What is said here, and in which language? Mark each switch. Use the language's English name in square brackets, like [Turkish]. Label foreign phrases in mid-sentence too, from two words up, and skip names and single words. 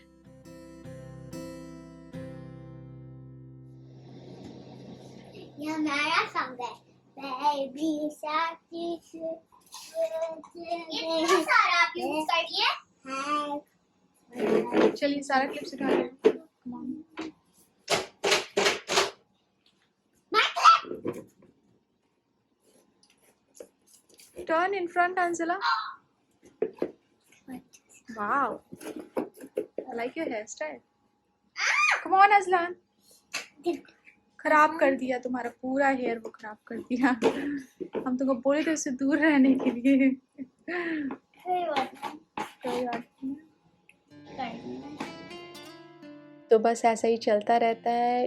[Hindi] ये हमारा सॉन्ग है। बेबी शार्क इतना सारा आप यूज कर लिए हैं। चलिए सारा क्लिप सिखा रही हूँ। [English] Turn in front, Anzala. Wow, I like your hairstyle. Come on, Azlan. [Hindi] खराब कर दिया तुम्हारा पूरा हेयर, वो खराब कर दिया। हम तुमको बोले थे उससे दूर रहने के लिए। कोई बात नहीं। तो बस ऐसा ही चलता रहता है।